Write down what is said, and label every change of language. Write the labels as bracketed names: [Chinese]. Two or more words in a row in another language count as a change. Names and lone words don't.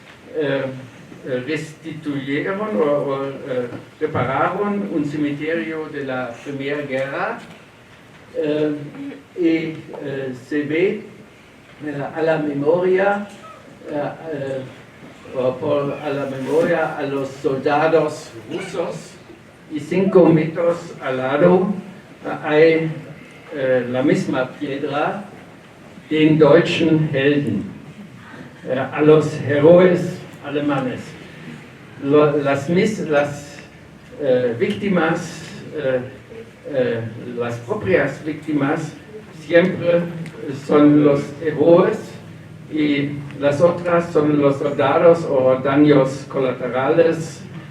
[Spanish] restituyeron o repararon un cementerio de la Primera Guerra, y se ve a la memoria a los soldados rusos, y 5 metros al lado hay la misma piedra, [German] den deutschen Helden, [Spanish] a los héroes alemanes. Las víctimas, las propias víctimas, siempre son los héroes, y las otras son los soldados o daños colaterales.